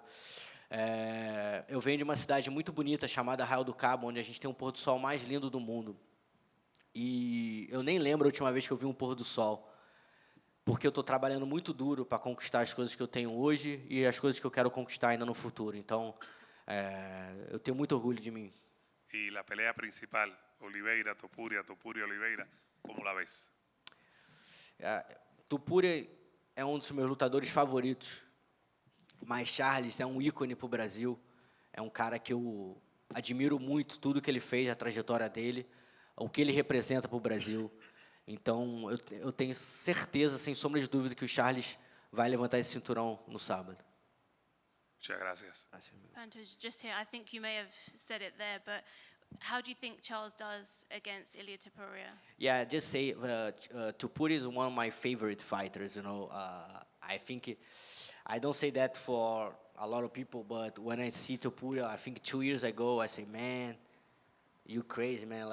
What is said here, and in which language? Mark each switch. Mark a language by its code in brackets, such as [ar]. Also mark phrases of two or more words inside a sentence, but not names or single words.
[pt] Eu venho de uma cidade muito bonita chamada Arraial do Cabo, onde a gente tem um pôr do sol mais lindo do mundo. E eu nem lembro a última vez que eu vi um pôr do sol, porque eu estou trabalhando muito duro para conquistar as coisas que eu tenho hoje e as coisas que eu quero conquistar ainda no futuro. Então, eu tenho muito orgulho de mim. [es] E a pelea principal, Oliveira, Topuria, Topuria, Oliveira, como la ves? [pt] Topuria é um dos meus lutadores favoritos, mas Charles é um ícone para o Brasil. É um cara que eu admiro muito, tudo que ele fez, a trajetória dele, o que ele representa para o Brasil. Então, eu tenho certeza, sem sombra de dúvida, que o Charles vai levantar esse cinturão no sábado. [es] Muchas gracias. [en] Pantoja, just here, I think you may have said it there, but how do you think Charles does against Ilia Topuria? Yeah, just say Topuria is one of my favorite fighters. You know, I think I don't say that for a lot of people, but when I see Topuria, I think 2 years ago, I say, man, you crazy, man.